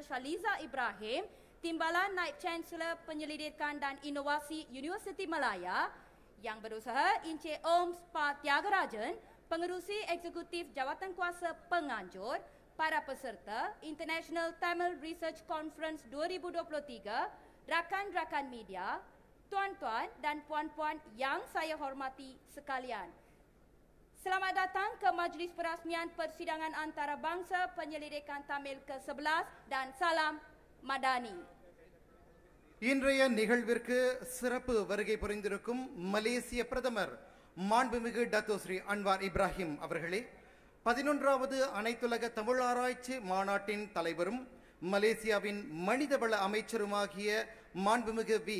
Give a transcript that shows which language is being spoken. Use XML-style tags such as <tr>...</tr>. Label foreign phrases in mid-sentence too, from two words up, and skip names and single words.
<ms>Shaliza Ibrahim, Timbalan Naib Canselor Penyelidikan dan Inovasi Universiti Malaya, Yang berusaha Encik Om Spa Tyagarajan, Pengerusi Eksekutif Jawatan Kuasa Penganjur, para peserta International Tamil Research Conference 2023, rakan-rakan media, tuan-tuan dan puan-puan yang saya hormati sekalian. Selamat datang ke Majlis Perasmian Persidangan Antarabangsa Penyelidikan Tamil ke-11 dan salam Madani.</ms> <ta>இன்றைய நிகழ்விற்கு சிறப்பு வருகை புரிந்திருக்கும் மலேசிய பிரதமர் மாண்புமிகு டத்தோ ஸ்ரீ அன்வார் இப்ராஹிம் அவர்களே, 11வது அனைத்துலக தமிழாராய்ச்சி மாநாட்டின் தலைவரும் மலேசியாவின் மனிதவள அமைச்சருமாகிய மாண்புமிகு வி.</ta>